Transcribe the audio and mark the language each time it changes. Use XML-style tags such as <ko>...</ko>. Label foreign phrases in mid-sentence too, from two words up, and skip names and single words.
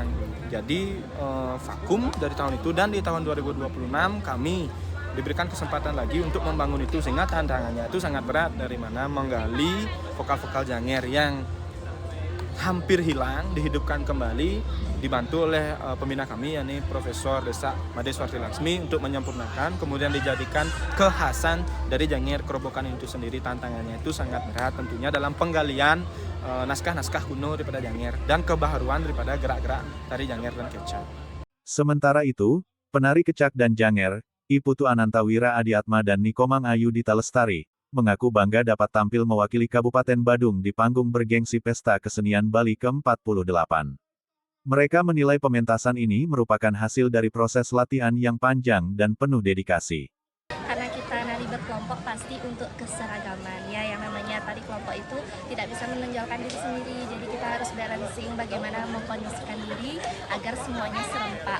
<id>Jadi vakum dari tahun itu, dan di tahun 2026 kami diberikan kesempatan lagi untuk membangun itu, sehingga tantangannya itu sangat berat, dari mana menggali vokal-vokal Janger yang hampir hilang, dihidupkan kembali, dibantu oleh pembina kami yakni Profesor Desa Made Swarti Laksmi untuk menyempurnakan, kemudian dijadikan kekhasan dari Janger Kerobokan itu sendiri. Tantangannya itu sangat berat tentunya dalam penggalian naskah-naskah kuno daripada Janger dan kebaharuan daripada gerak-gerak tari Janger dan kecak. Sementara itu, penari kecak dan Janger, Iputu Anantawira Adiatma dan Nikomang Ayu Dita Lestari, mengaku bangga dapat tampil mewakili Kabupaten Badung di panggung bergengsi Pesta Kesenian Bali ke-48. Mereka menilai pementasan ini merupakan hasil dari proses latihan yang panjang dan penuh dedikasi. Karena kita nari berkelompok pasti untuk keseragaman ya, yang namanya tari kelompok itu tidak bisa menonjolkan diri sendiri, jadi kita harus balancing bagaimana mengkondisikan diri agar semuanya serempak.</id>